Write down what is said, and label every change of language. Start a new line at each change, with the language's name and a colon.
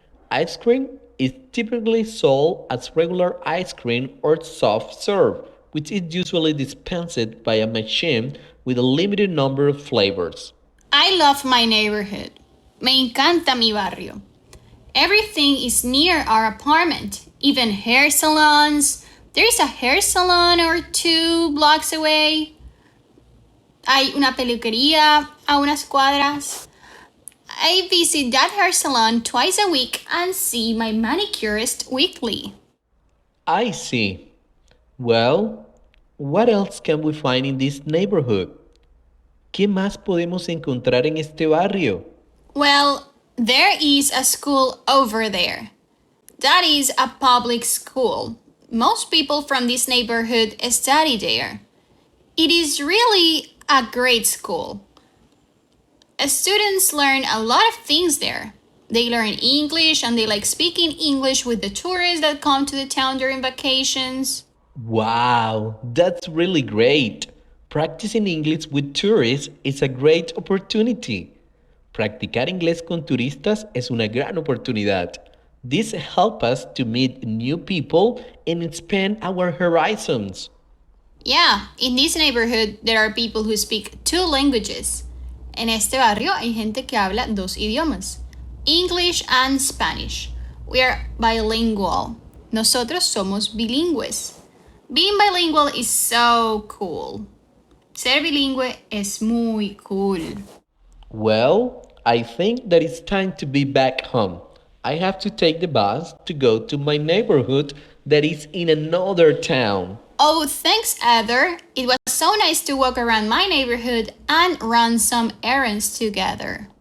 English: Ice cream is typically sold as regular ice cream or soft serve, which is usually dispensed by a machine with a limited number of flavors. I love my neighborhood.
Spanish: Me encanta mi barrio.
English: Everything is near our apartment, even hair salons, There's a hair salon or 2 blocks away.
Spanish: Hay una peluquería a unas cuadras.
English: I visit that hair salon twice a week and see my manicurist weekly. I see. Well, what else can we find in this neighborhood?
Spanish: ¿Qué más podemos encontrar en este barrio?
English: Well, there is a school over there. That is a public school. Most people from this neighborhood study there. It is really a great school. Students learn a lot of things there. They learn English and they like speaking English with the tourists that come to the town during vacations. Wow, that's really great. Practicing English with tourists is a great opportunity.
Spanish: Practicar inglés con turistas es una gran oportunidad.
English: This helps us to meet new people and expand our horizons. Yeah, in this neighborhood there are people who speak 2 languages.
Spanish: En este barrio hay gente que habla 2 idiomas,
English: English and Spanish. We are bilingual.
Spanish: Nosotros somos bilingües.
English: Being bilingual is so cool.
Spanish: Ser bilingüe es muy cool.
English: Well, I think that it's time to be back home. I have to take the bus to go to my neighborhood that is in another town. Oh, thanks, Heather. It was so nice to walk around my neighborhood and run some errands together.